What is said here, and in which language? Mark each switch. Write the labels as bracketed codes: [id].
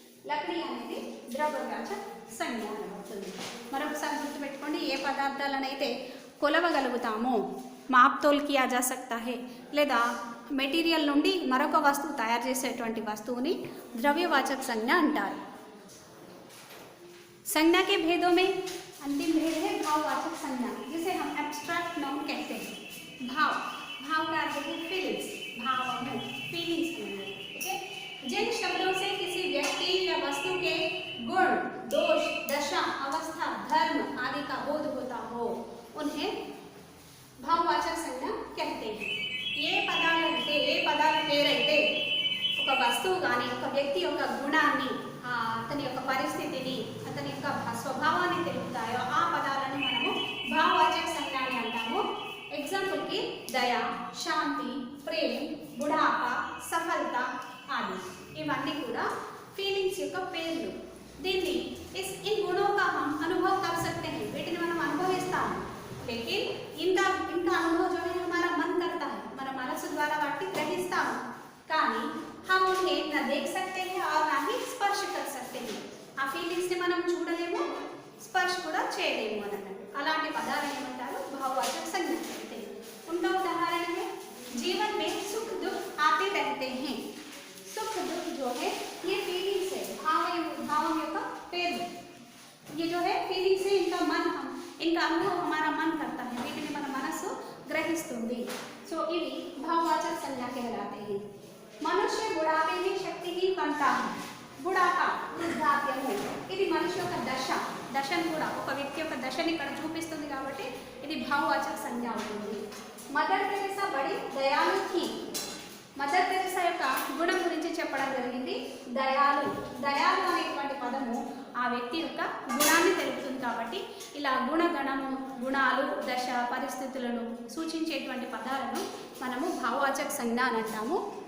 [te] లకడీ అనేది ద్రవ్యవాచక సంజ్ఞ అనబడుతుంది. మరొకసారి గుర్తుపెట్టుకోండి, ఏ పదార్థాలనైతే కొలవగలుగుతామో [hi] మాప్తోల్ కియా జా సక్తా హై, [te] లేదా మెటీరియల్ నుండి మరొక వస్తువు తయారు చేసేటువంటి వస్తువుని ద్రవ్యవాచక సంజ్ఞ అంటారు. [hi] संज्ञा के भेदों में अंतिम भेद है भाववाचक संज्ञा, जिसे हम एब्स्ट्रैक्ट नाउन कहते हैं. भाव का अर्थ है फीलिंग्स. फीलिंग्स, ठीक है. जिन शब्दों से किसी व्यक्ति या वस्तु के गुण, दोष, दशा, अवस्था, धर्म आदि का बोध होता हो उन्हें भाववाचक संज्ञा कहते हैं. [te] ఏ పదాల పేరైతే ఒక వస్తువు కానీ ఒక వ్యక్తి యొక్క గుణాన్ని, అతని యొక్క పరిస్థితిని, అతని యొక్క స్వభావాన్ని తెలుపుతాయో ఆ పదాలను మనము భావవాచక సంజ్ఞ అని అంటాము. ఎగ్జాంపుల్కి దయ, శాంతి, ప్రేమ, బుఢాపా, సఫలత ఆది. [hi] है। [te] ఇవన్నీ కూడా ఫీలింగ్స్ యొక్క పేర్లు। దీన్ని [hi] इन गुणों का हम अनुभव कर सकते हैं, [te] వీటిని మనం అనుభవిస్తాము। [hi] लेकिन इनका अनुभव जो है हमारा मन करता है, [te] మన మనసు ద్వారా వాటిని గ్రహిస్తాము, కానీ [hi] हम उन्हें न देख सकते हैं और ना ही स्पर्श कर सकते हैं। [te] ఆ ఫీలింగ్స్ ని మనం చూడలేము, స్పర్శ కూడా చేయలేము అన్నట్టు। అలాంటి పదాలను ఏమంటారు? [hi] భావవాచక సంజ్ఞ कहते हैं। उनका उदाहरण है जीवन में सुख दुख आते रहते हैं। सुख दुख जो है ये फीलिंग्स है, भावों [te] యొక్క పేరు। [hi] ये जो है फीलिंग्स है, इनका अनुभव हमारा मन करता है, [te] వీటిని మన మనసు గ్రహిస్తుంది। సో ఇవి భావవాచక సంజ్ఞ [hi] कहलाते हैं। मनुष्य बुढ़ापे में शक्तिहीन बनता है। [te] బుడాపా వృద్ధాప్యము ఇది మనిషి యొక్క దశను కూడా ఒక వ్యక్తి యొక్క దశని ఇక్కడ చూపిస్తుంది కాబట్టి ఇది భావవాచక సంజ్ఞ అవుతుంది। మదర్ తెరెసా [hi] బడి దయాలు థీ। [te] మదర్ తెరెసా యొక్క గుణం గురించి చెప్పడం జరిగింది। దయాలు అనేటువంటి పదము ఆ వ్యక్తి యొక్క గుణాన్ని తెలుపుతుంది కాబట్టి ఇలా గుణగణము, గుణాలు, దశ, పరిస్థితులను సూచించేటువంటి పదాలను మనము భావవాచక సంజ్ఞ అని అంటాము।